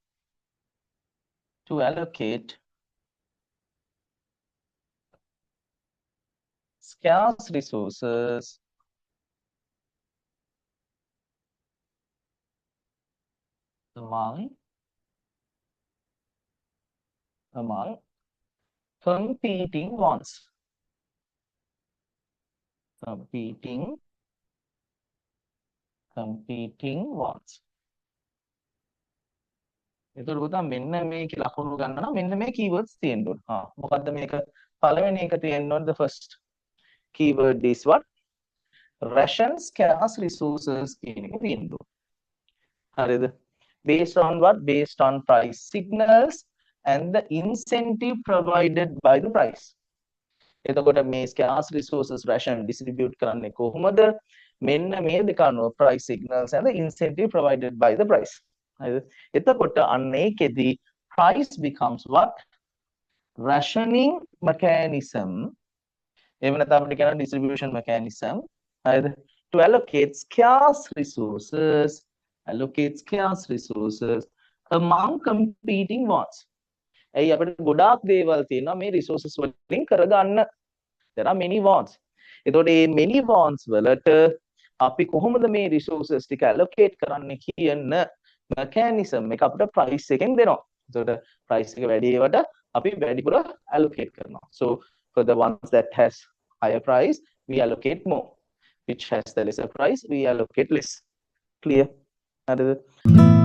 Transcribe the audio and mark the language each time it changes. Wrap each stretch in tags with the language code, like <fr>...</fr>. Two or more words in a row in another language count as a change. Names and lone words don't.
<en>to allocate scarce resources among competing wants.</en> <si>එතකොට පුතා මෙන්න මේකේ ලකුණු ගන්න නම් මෙන්න මේ keywords තියෙන්න ඕන. මොකද්ද මේක? පළවෙනි එක තියෙන්න ඕන</si> <en>the first keyword is what? ration scarce resources</en> <si>කියන එක තියෙන්න ඕන. හරිද?</si> <en>Based on what? Based on price signals and the incentive provided by the price. එතකොට මේ scarce resources ration distribute</en> <si>කරන්නේ කොහොමද? මෙන්න මේ දෙක අනුව</si> <en>price signals and the incentive provided by the price.</en> <si>හරිද? එතකොට අන්න ඒකෙදි</si> <en>price becomes what? rationing mechanism.</en> <si>එහෙම නැත්නම් අපිට කියන</si> <en>distribution mechanism.</en> <si>හරිද?</si> <en>to allocate scarce resources among competing wants.</en> <si>ඇයි අපිට ගොඩාක් දේවල් තියෙනවා මේ resources වලින් කරගන්න.</si> <en>there are many wants.</en> <si>එතකොට මේ</si> <en>many wants</en> <si>වලට අපි කොහොමද මේ resources ටික allocate කරන්න කියන mechanism එක අපිට price එකෙන් දෙනවා. එතකොට price එක වැඩි ඒවට අපි වැඩිපුර allocate කරනවා.</si> <en>so For the ones that has higher price, we allocate more. Which has the lesser price, we allocate less. Clear?</en>